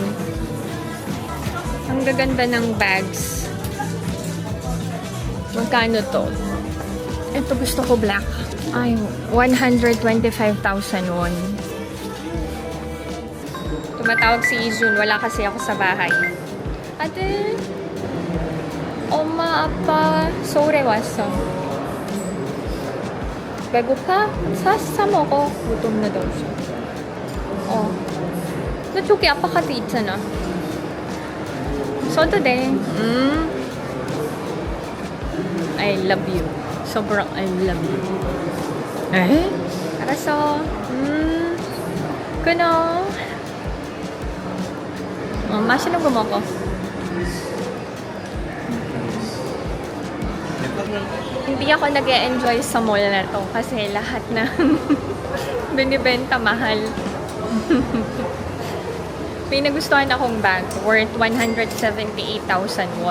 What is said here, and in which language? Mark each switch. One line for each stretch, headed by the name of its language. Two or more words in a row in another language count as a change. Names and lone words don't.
Filipino: Ang gaganda ng bags. Magkano to? Ito gusto ko black. Ay, 125,000 won. Tumatawag si Izun. Wala kasi ako sa bahay. Ate,
Korean: 엄마, 아빠 서울에 왔어. 배고파? 사 먹어.
Filipino: gutom na daw siya.
Korean: 나 저기 아빠 카드 있잖아. 써도 돼.
English: I love you. 소brang I love you.
Korean: 에? 알았어. 끊어. 맛있는 거 먹어.
Filipino: Hindi ako nag-e-enjoy sa mall na to kasi lahat ng binibenta mahal. May nagustuhan akong
English: bag worth
Filipino: 178,000 won.